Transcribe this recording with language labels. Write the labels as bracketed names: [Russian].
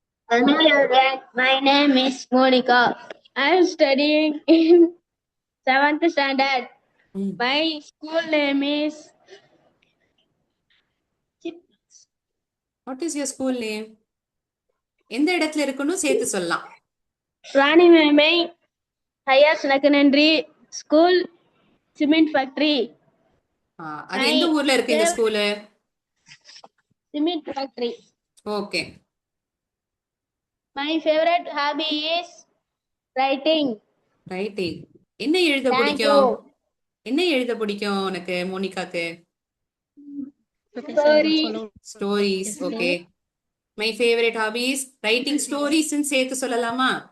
[English] Hello everyone, my name is Monica. I am studying in 7th standard. My school name is What is your school name? [Tamil] எந்த இடத்துல இருக்குன்னு சேர்த்து சொல்லலாம். [English] Rani Memai Higher Secondary School Cement Factory. [Tamil] அது எந்த ஊர்ல இருக்கு இந்த school? [English] Cement Factory. Okay. My favorite hobby is writing. [Tamil] Writing. என்ன எழுத பிடிக்கும்? என்ன எழுத பிடிக்கும் உனக்கு மோனிகாக்கு? [English] Stories. Okay. My favourite hobbies writing stories [Tamil] சேர்த்து சொல்லலாமா?